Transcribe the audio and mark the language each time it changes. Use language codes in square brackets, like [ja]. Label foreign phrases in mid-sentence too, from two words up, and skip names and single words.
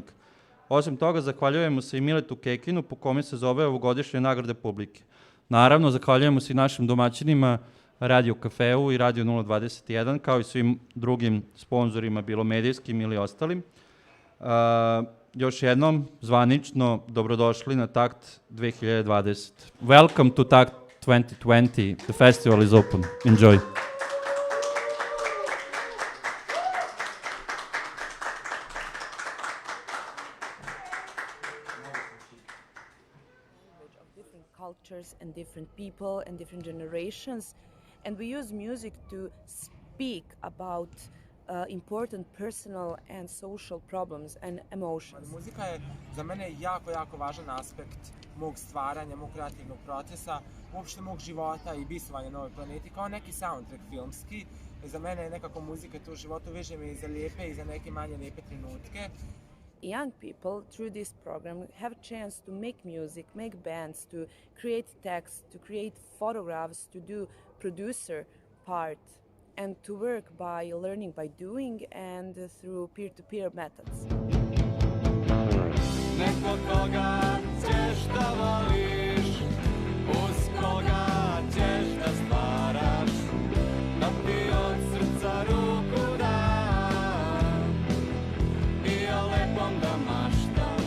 [sr] Osim toga, zahvaljujemo se i Miletu Kekinu, po kome se zove ovogodišnje nagrade publike. Naravno, zahvaljujemo se i našim domaćinima, Radio Kafeu i Radio 021, kao i svim drugim sponzorima, bilo medijskim ili ostalim. Još jednom, zvanično, dobrodošli na Takt 2020. [en] Welcome to Takt 2020. The festival is open. Enjoy. Cultures and different people and different generations, and we use music to speak about important personal and social problems and emotions. [sr] Muzika je za mene jako važan aspekt mog stvaranja, mog kreativnog procesa, uopšte mog života i bistvovanja na ovoj planeti, kao neki soundtrack filmski. Za mene je nekako muzika tu u životu, veže me i za lijepe i za neke manje lijepe trenutke. [en] Young people through this program have a chance to make music, make bands, to create text, to create photographs, to do producer part, and to work by learning by doing and through peer-to-peer methods. [sr] Neko koga ćeš da voliš, uz koga ćeš da stvaraš, da ti od srca ruku dam i o lepom da maštaš.